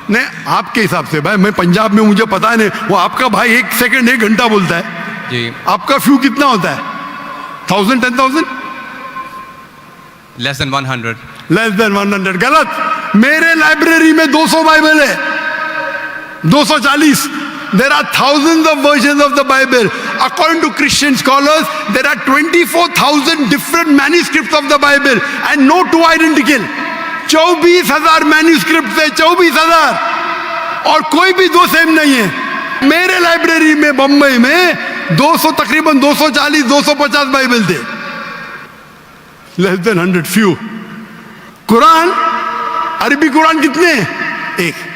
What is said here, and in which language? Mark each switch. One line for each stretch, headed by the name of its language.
Urdu: نہیں, آپ کے حساب سے بھائی, میں پنجاب میں, مجھے پتا نہیں, وہ آپ کا بھائی 1 سیکنڈ 1 گھنٹہ بولتا ہے. جی, آپ کا فیو کتنا ہوتا ہے؟ 1000 10,000
English: less than 100.
Urdu: لیس دین 100. غلط. میرے لائبریری میں 200 بائبل ہے, 240.
English: There are thousands of versions of the Bible. According to Christian scholars, there are 24,000 different manuscripts of the Bible and no two identical.
Urdu: 24,000 manuscripts ہے, 24,000, اور کوئی بھی دو سیم نہیں ہے. میرے لائبریری میں بمبئی میں 200 تقریباً 240 250 بائبل تھے. لیس دین 100, فیو. قرآن, عربی قرآن کتنے ہیں؟ 1.